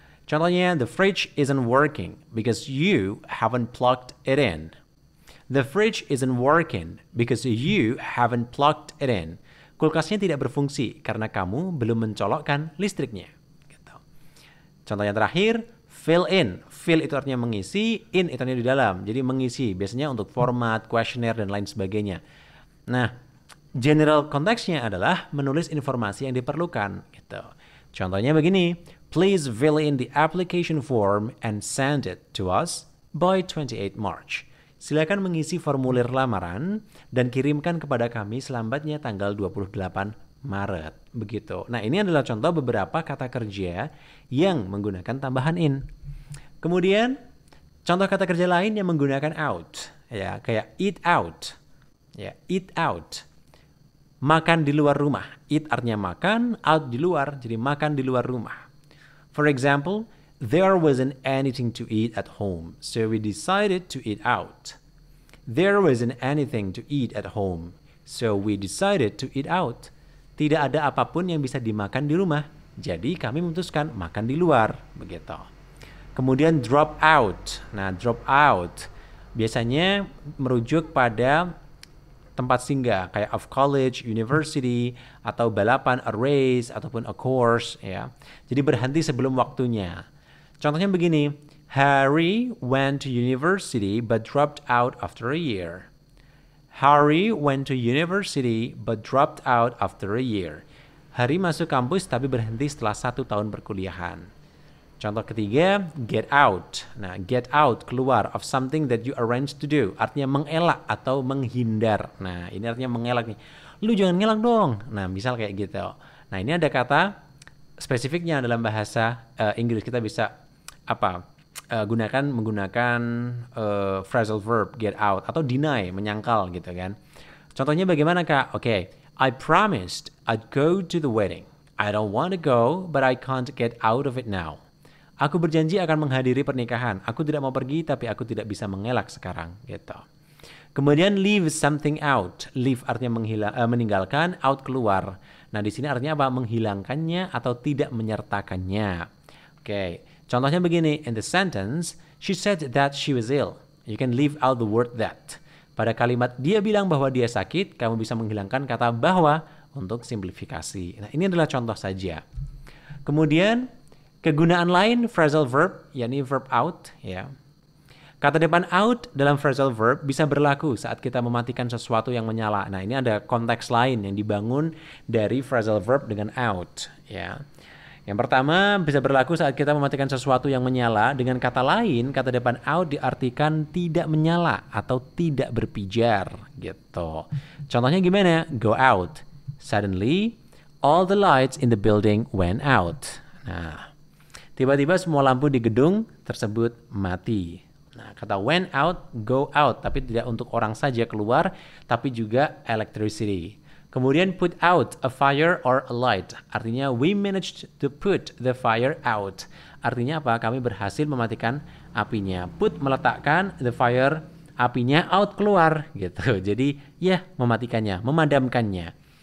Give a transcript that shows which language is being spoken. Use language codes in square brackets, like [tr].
[id] Contohnya, [en] the fridge isn't working because you haven't plugged it in. The fridge isn't working because you haven't plugged it in. [id] Kulkasnya tidak berfungsi karena kamu belum mencolokkan listriknya. Gitu. Contoh yang terakhir, fill in. Fill itu artinya mengisi, in itu artinya di dalam. Jadi mengisi, biasanya untuk format, questionnaire, dan lain sebagainya. Nah, general konteksnya adalah menulis informasi yang diperlukan. Gitu. Contohnya begini, [en] please fill in the application form and send it to us by 28 March. [id] Silakan mengisi formulir lamaran dan kirimkan kepada kami selambatnya tanggal 28 Maret. Begitu. Nah, ini adalah contoh beberapa kata kerja yang menggunakan tambahan in. Kemudian, contoh kata kerja lain yang menggunakan out. Ya, kayak eat out. Ya, eat out. Makan di luar rumah. Eat artinya makan, out di luar, jadi makan di luar rumah. [en] For example, there wasn't anything to eat at home, so we decided to eat out. There wasn't anything to eat at home, so we decided to eat out. [id] Tidak ada apapun yang bisa dimakan di rumah, jadi kami memutuskan makan di luar, begitu. Kemudian drop out. Nah, drop out biasanya merujuk pada tempat singgah kayak of college, university, atau balapan, a race, ataupun a course, ya. Jadi berhenti sebelum waktunya. Contohnya begini, [en] Harry went to university but dropped out after a year. Harry went to university but dropped out after a year. [id] Harry masuk kampus tapi berhenti setelah 1 tahun perkuliahan. Contoh ketiga, get out. [en] Nah, get out, keluar of something that you arrange to do. [id] Artinya mengelak atau menghindar. Nah, ini artinya mengelak nih. Lu jangan ngelak dong. Nah, misal kayak gitu. Nah, ini ada kata spesifiknya dalam bahasa Inggris. Kita bisa menggunakan phrasal verb get out atau deny, menyangkal gitu kan. Contohnya bagaimana Kak? [en] Oke, I promised I'd go to the wedding. I don't want to go, but I can't get out of it now. [id] Aku berjanji akan menghadiri pernikahan. Aku tidak mau pergi, tapi aku tidak bisa mengelak sekarang. Gitu. Kemudian leave something out. Leave artinya meninggalkan, out keluar. Nah, di sini artinya apa? Menghilangkannya atau tidak menyertakannya. Oke. Contohnya begini. [en] In the sentence, she said that she was ill. You can leave out the word that. [id] Pada kalimat dia bilang bahwa dia sakit, kamu bisa menghilangkan kata bahwa untuk simplifikasi. Nah, ini adalah contoh saja. Kemudian kegunaan lain phrasal verb, yakni verb out, ya. Kata depan out dalam phrasal verb bisa berlaku saat kita mematikan sesuatu yang menyala. Nah, ini ada konteks lain yang dibangun dari phrasal verb dengan out, ya. Yang pertama bisa berlaku saat kita mematikan sesuatu yang menyala. Dengan kata lain, kata depan out diartikan tidak menyala atau tidak berpijar, gitu. Contohnya gimana? Go out. [en] Suddenly, all the lights in the building went out. [id] Nah, tiba-tiba semua lampu di gedung tersebut mati. Nah, kata went out, go out, tapi tidak untuk orang saja keluar, tapi juga electricity. Kemudian put out a fire or a light. Artinya [en] we managed to put the fire out. [id] Artinya apa? Kami berhasil mematikan apinya. Put meletakkan, the fire apinya, out keluar gitu. Jadi ya mematikannya, memadamkannya.